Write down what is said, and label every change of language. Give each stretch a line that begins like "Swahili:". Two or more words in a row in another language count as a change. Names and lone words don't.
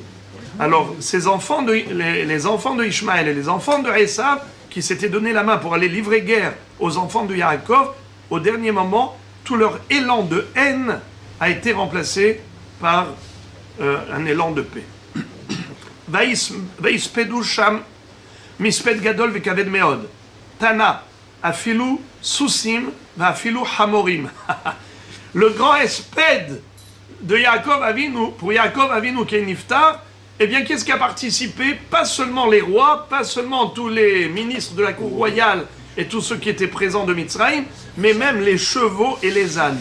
French: Alors, les enfants de Ishmaël et les enfants de Esav, qui s'étaient donné la main pour aller livrer guerre aux enfants de Yaakov, au dernier moment, tout leur élan de haine a été remplacé par un élan de paix.
Hebrew: ויספדו שם מספד גדול וכבד מאד. תנא אפילו סוסים ואפילו חמורים.
French: Le grand espède de Yaakov Avinu, pour Yaakov Avinu qui est niftar, eh bien, qu'est-ce qui a participé? Pas seulement les rois, pas seulement tous les ministres de la cour royale et tous ceux qui étaient présents de Mitzrayim, mais même les chevaux et les ânes.